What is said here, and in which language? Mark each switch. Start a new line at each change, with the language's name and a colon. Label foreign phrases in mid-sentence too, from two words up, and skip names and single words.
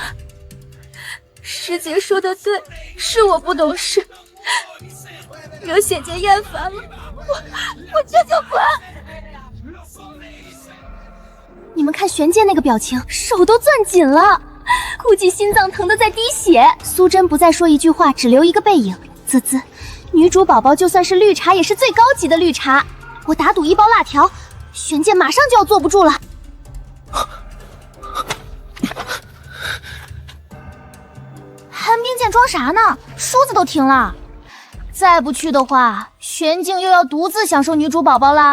Chinese: 師姐說的对，是我不懂事，惹姐姐厌烦了，我这就滚。你们看玄界那個表情，手都攥緊了，估計心臟疼得在滴血。蘇珍不再說一句話，只留一個背影。啧啧，女主寶寶就算是綠茶，也是最高級的綠茶。我打賭1包辣條，玄界馬上就要坐不住了。寒冰劍裝啥呢？梳子都停了。再不去的話，玄境又要獨自享受女主寶寶啦。